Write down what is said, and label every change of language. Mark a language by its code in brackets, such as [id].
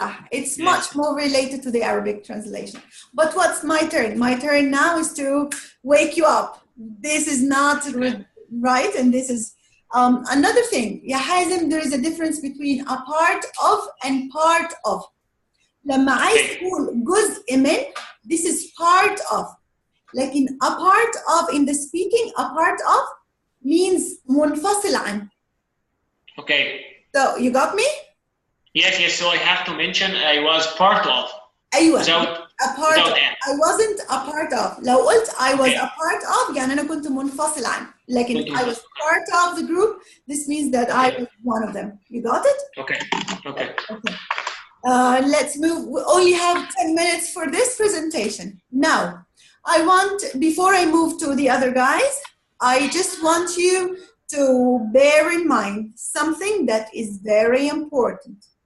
[en] It's much more related to the Arabic translation. But what's my turn? My turn now is to wake you up. This is not right, and this is another thing. Ya Hazim, there is a difference between a part of and part of. [ar] لما عايز تقول جزء من, [en] this is part of. Like in a part of, in the speaking, a part of means [ar] منفصل عن. [en] Okay. So you got me? Yes. So I have to mention I was part of. [ar] أيوة. [en] Without I wasn't a part of. [ar] لو قلت [en] I was a part of, [ar] يعني أنا كنت منفصل عن. [en] Like I was part of the group, this means that I was one of them. You got it? Okay. Let's move. We only have 10 minutes for this presentation. Now, before I move to the other guys, I just want you to bear in mind something that is very important.